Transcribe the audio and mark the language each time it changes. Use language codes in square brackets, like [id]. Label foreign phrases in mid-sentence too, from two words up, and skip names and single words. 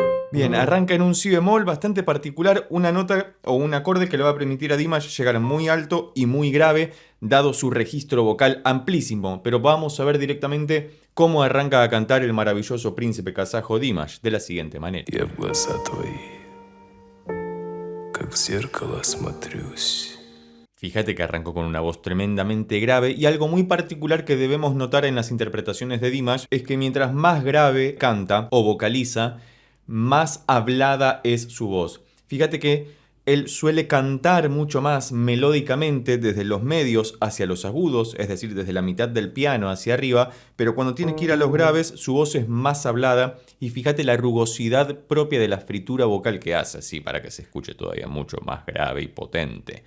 [es] Bien, arranca en un si bemol bastante particular, una nota o un acorde que le va a permitir a Dimash llegar muy alto y muy grave, dado su registro vocal amplísimo. Pero vamos a ver directamente cómo arranca a cantar el maravilloso príncipe kazajo Dimash, de la siguiente manera. [ru] Я в глаза твои, как в зеркало смотрюсь. [es] Fíjate que arrancó con una voz tremendamente grave y algo muy particular que debemos notar en las interpretaciones de Dimash es que mientras más grave canta o vocaliza, más hablada es su voz. Fíjate que él suele cantar mucho más melódicamente desde los medios hacia los agudos, es decir, desde la mitad del piano hacia arriba, pero cuando tiene que ir a los graves, su voz es más hablada y fíjate la rugosidad propia de la fritura vocal que hace, así para que se escuche todavía mucho más grave y potente.